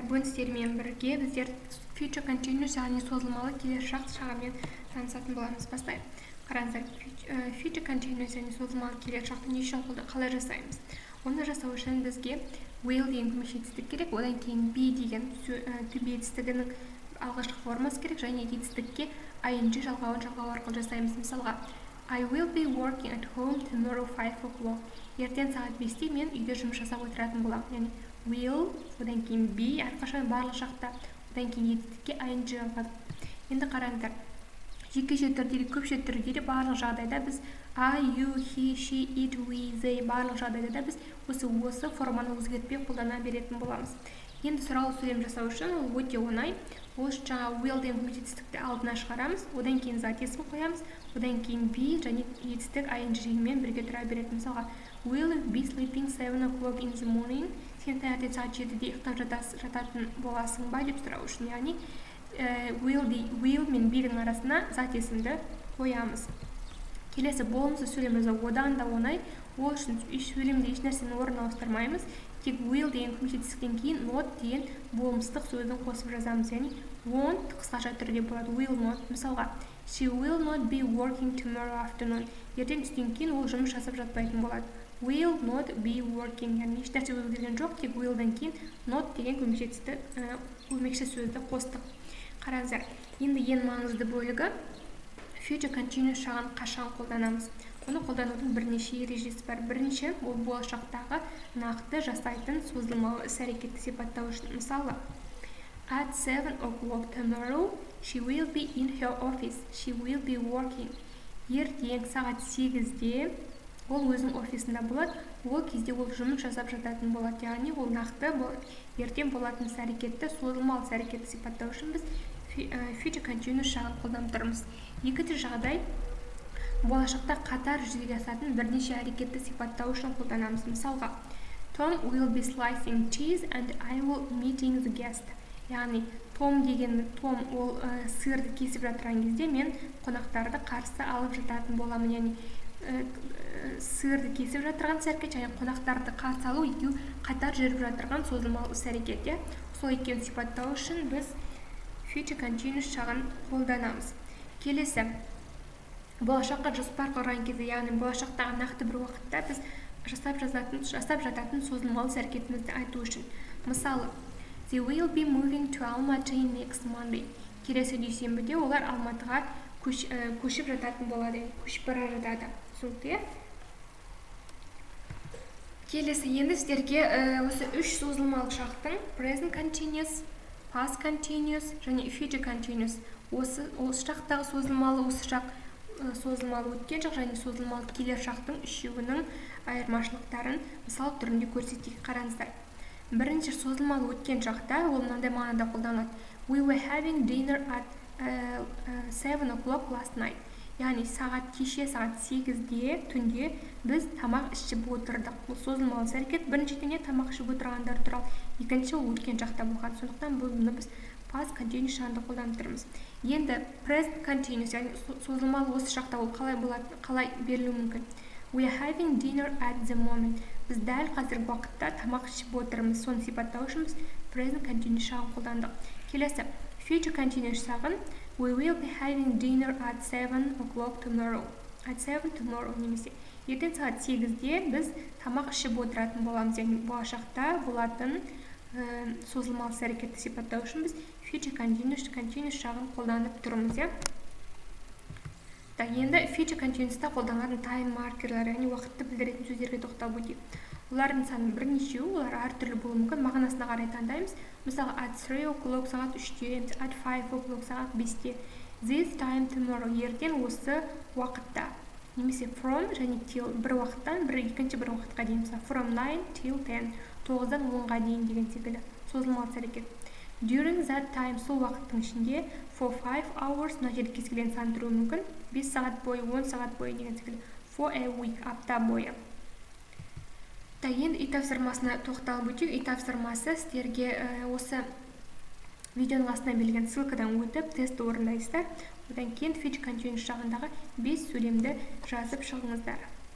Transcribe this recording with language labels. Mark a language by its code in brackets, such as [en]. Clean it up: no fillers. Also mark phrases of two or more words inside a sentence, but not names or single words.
[kk] Бүгін сіздермен бірге біздер [en] future continuous [kk] яғни созылмалы келесі шақ шағымен танысатын боламыз. Бастайық. Қараңыздар, [en] future continuous [kk] яғни созылмалы келесі шақты не үшін қалай жасаймыз? Оны жасау үшін бізге will деген көмекші етістік керек, одан кейін be деген [en] to be [kk] етістігінің алғашқы формасы керек, және етістікке ing жалғау арқылы жасаймыз. Мысалға, [en] I will be working at home tomorrow 5 o'clock. [kk] Ертең сағат 5-те мен үйде жұмыс жасап отыратын боламын. Яғни will, одан кейін be, әрқашан барлық шақта, одан кейін етістікке ing жалғады. Енді қараңыздар, жекеше түрде, көпше түрде барлық жағдайда біз [en] I, you, he, she, it, we, they [kk] барлық жағдайда да біз осы форманы өзгертпей қолдана беретін боламыз. Енді сұрау сөйлем жасау үшін ол өте оңай. Ол жаңа will деген етістікті алдына шығарамыз, одан кейін зат есім қоямыз, одан кейін be және етістік ing-мен бірге тұра береді. Мысалға, [en] will you be sleeping 7 o'clock in the morning? [kk] Сен таңертең сағат 7-де ұйықтап жататын боласың ба деп сұрау үшін, яғни will мен be-дің арасына зат есімді қоямыз. Келесі болымсыз сөйлем жасау одан да оңай. Ол үшін сөйлемде еш нәрсені орнына ауыстырмаймыз. Тек will деген көмекші кейін not деген болымсыздық сөзін қосып жазамыз. Яғни won't қысқаша түрде болады. [en] Will not. Мысалға, she will not be working tomorrow afternoon. [kk] Ертең түстен кейін ол жұмыс жасап жатпайтын болады. [en] Will not be working. [kk] Яғни еш нәрсе өзгерген жоқ, тек will-дан кейін not деген көмекші сөзді қостық. Қараңыздар, енді ең маңызды бөлігі [en] future continuous [kk] шағын қашан қолданамыз. Оны қолданудың бірнеше ережесі бар. Бірінші, ол болашақтағы нақты жасайтын созылмалы іс-әрекетті сипаттау үшін. Мысалы, [en] at 7 o'clock tomorrow, she will be in her office. She will be working. [kk] Ертең сағат 8-де ол өзінің офисында болады. Ол кезде ол жұмыс жасап жататын болады. Яғни ол нақты ертең болатын іс-әрекетті, созылмалы іс-әрекетті сипаттау үшін біз [en] future continuous [kk] шағын қолданып тұрмыз. Екінші жағдай, болашақта қатар жүзеге асатын бірнеше әрекетті сипаттау үшін қолданамыз. Мысалға, [en] Tom will be slicing cheese and I will meeting the guest. [kk] Яғни, Том ол сырды кесіп жатырған кезде мен қонақтарды қарсы алып жататын боламын. Яғни, сырды кесіп жатырған іс-әрекет және қонақтарды қарсы алу екеу қатар жүріп жатырған созылмалы іс-әрекет. Сол екеуін сипаттау үшін біз [en] future continuous [kk] шағын қолданамыз. Келесі, болашаққа жоспар құрған кезде, яғни болашақтағы нақты бір уақытта біз жасап жататын созылмалы іс-әрекетімізді айту үшін. Мысалы, [en] they will be moving to Almaty next Monday. [kk] Келесі дүйсенбіде олар Алматыға көшіп жататын болады, көшіп бара жатады. Түсінікті? Келесі, енді сіздерге осы үш созылмалы шақтың [en] present continuous, past continuous [kk] және [en] future continuous. [kk] Осы шақтағы созылмалы, осы шақ созылмалы өткен шақ және созылмалы келер шақтың үшеуінің айырмашылықтарын мысал түрінде көрсетейік. Қараңыздар. Бірінші созылмалы өткен шақта ол мынандай мағынада қолданылады. [en] We were having dinner at 7 o'clock last night. [kk] Яғни кеше сағат 8-де түнде біз тамақ ішіп отырдық. Бұл созылмалы іс-әрекет. Біріншіден тамақ ішіп отырғандар туралы, екінші ол өткен шақта болған. Сондықтан бұны біз [en] past continuous [kk] шағында қолданып тұрмыз. Енді [en] present continuous, [kk] яғни созылмалы осы шақта ол қалай берілуі мүмкін? [en] We are having dinner at the moment. [kk] Біз дәл қазіргі уақытта тамақ ішіп отырмыз. Соны сипаттау үшін біз [en] present continuous [kk] шағын қолдандық. Келесі, [en] future continuous шағын we will be having dinner at 7 o'clock tomorrow. At 7 tomorrow [kk] немесе ертең сағат 8-де біз тамақ ішіп отыратын боламыз. Яғни болашақта болатын созылмалы іс-әрекетті сипаттау үшін біз [en] future continuous [kk] шағын қолданып тұрмыз. Енді [en] future continuous'та [kk] қолданылатын time маркерлері, яғни уақытты білдіретін сөздерге тоқталып өтейік. Олардың саны бірнешеу, олар әртүрлі болуы мүмкін, мағынасына қарай таңдаймыз. [en] Мысалы, at 3 o'clock [kk] сағат 3-те, [en] at 5 o'clock [kk] сағат 5-те. [en] This time tomorrow, [kk] ертең осы уақытта. Немесе from және till, бір уақыттан екінші бір уақытқа дейін. [en] From 9 till 10, [kk] 9-дан 10-ға дейін деген секілді созылмалы іс-әрекет. [en] During that time, [kk] сол уақыттың ішінде [en] for 5 hours, [kk] мына жерде кез келген сан тұруы мүмкін. 5 сағат бойы, 10 сағат бойы деген секілді. [en] For a week, [kk] апта бойы. Енді үй тапсырмасына тоқталып өтейік. Үй тапсырмасы сіздерге осы видеоның астына берілген ссылкадан өтіп тестті орындайсыздар. Одан кейін [en] future continuous [kk] жағындағы 5 сөйлемді жазып шығыңыздар.